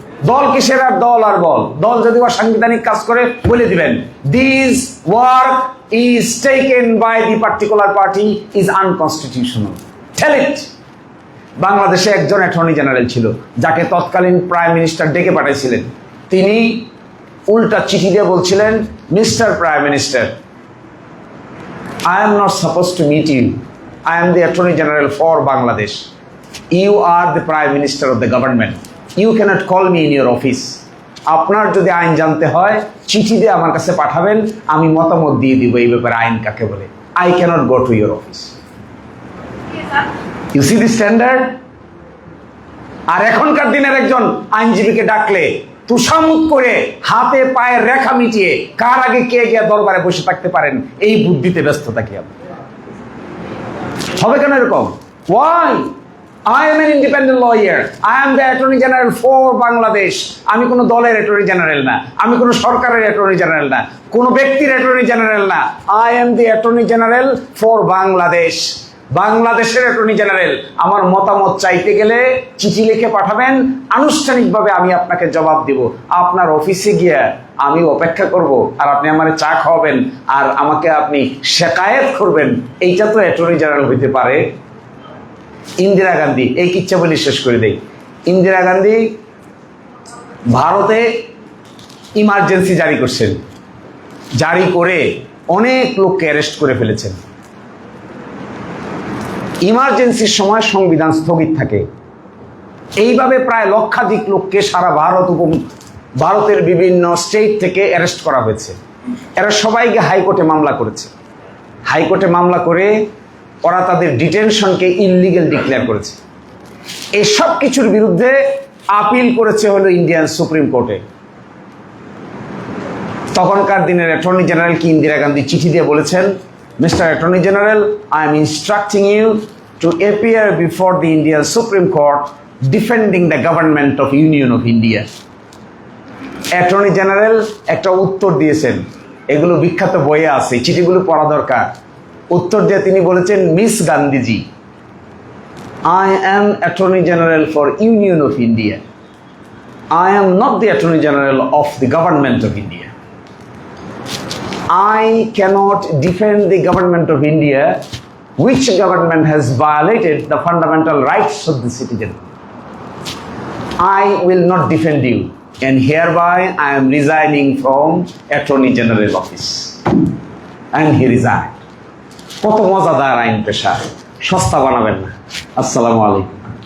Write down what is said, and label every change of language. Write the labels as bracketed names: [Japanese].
[Bangla] দল কিসের আর দল আর বল, দল যদি সাংবিধানিক কাজ করে বলে দিবেন [English] This work is taken by the particular party is unconstitutional, tell it. [Bangla] বাংলাদেশে একজন অ্যাটর্নি জেনারেল ছিল যাকে তৎকালীন প্রাইম মিনিস্টার ডেকে পাঠাইছিলেন। তিনি উল্টা চিঠি দিয়ে বলছিলেন, [English] Mister Prime Minister, I am not suppose to meet you, I am the Attorney General for Bangladesh. You are the Prime Minister of the government. You cannot call me in your office. [Bangla] আপনার যদি আইন জানতে হয় চিঠি দিয়ে আমার কাছে পাঠাবেন, আমি মতামত দিয়ে দিব এই ব্যাপারে আইন কাকে বলে। [English] I cannot go to your office. You see the standard? [Bangla] আর এখনকার দিনের একজন আইনজীবীকে ডাকলে তুষামুত করে হাতে পায়ের রেখা মিটিয়ে কার আগে কে গিয়ে দরবারে বসে থাকতে পারেন এই বুদ্ধিতে ব্যস্ত থাকি আমি। হবে কেন এরকম? [English] Why? I am an independent lawyer. I am the Attorney General for Bangladesh. [Bangla] আমি কোনো দলের Attorney General না, আমি কোনো সরকারের Attorney General না, কোনো ব্যক্তির Attorney General না। [English] I am the Attorney General for Bangladesh. [Bangla] বাংলাদেশের অ্যাটর্নি জেনারেল। আমার মতামত চাইতে গেলে চিঠি লিখে পাঠাবেন, আনুষ্ঠানিকভাবে আমি আপনাকে জবাব দিব। আপনার অফিসে গিয়ে আমি অপেক্ষা করব, আর আপনি আমারে চা খাওয়াবেন, আর আমাকে আপনি শেকায়েত করবেন। এইটা তো অ্যাটর্নি জেনারেল হইতে পারে? ইন্দিরা গান্ধী, এই কিচ্ছা বলে শেষ করে দেই। ইন্দিরা গান্ধী ভারতে ইমার্জেন্সি জারি করছেন, জারি করে অনেক লোককে অ্যারেস্ট করে ফেলেছেন। ইমার্জেন্সির সময় সংবিধান স্থগিত থাকে। এইভাবে প্রায় লক্ষাধিক লোককে সারা ভারতের বিভিন্ন স্টেট থেকে অ্যারেস্ট করা হয়েছে। এরা সবাইকে হাইকোর্টে মামলা করেছে। হাইকোর্টে মামলা করে ওরা তাদের ডিটেনশনকে ইললিগ্যাল ডিক্লেয়ার করেছে। এই সব কিছুর বিরুদ্ধে আপিল করেছে হলো ইন্ডিয়ান সুপ্রিম কোর্টে। তখনকার দিনের অ্যাটর্নি জেনারেল কি ইন্দিরা গান্ধী চিঠি দিয়ে বলেছেন, Mr. [English] Attorney General, I am instructing you to appear before the Indian Supreme Court defending the government of Union of India. [Bangla] Attorney General একটা উত্তর দিয়েছেন, এগুলো বিখ্যাত বইয়ে আছে, চিঠিগুলো পড়া দরকার। উত্তর দিয়ে তিনি বলেছেন, [English] Miss Gandhiji, I am Attorney General for Union of India. I am not the Attorney General of the government of India. I cannot defend the government of India, which government has violated the fundamental rights of the citizen. I will not defend you, and hereby I am resigning from Attorney General office. And he resigned. [Bangla] কত মজাদার আইন পেশা, সস্তা বানাবেন না। আসসালামু আলাইকুম।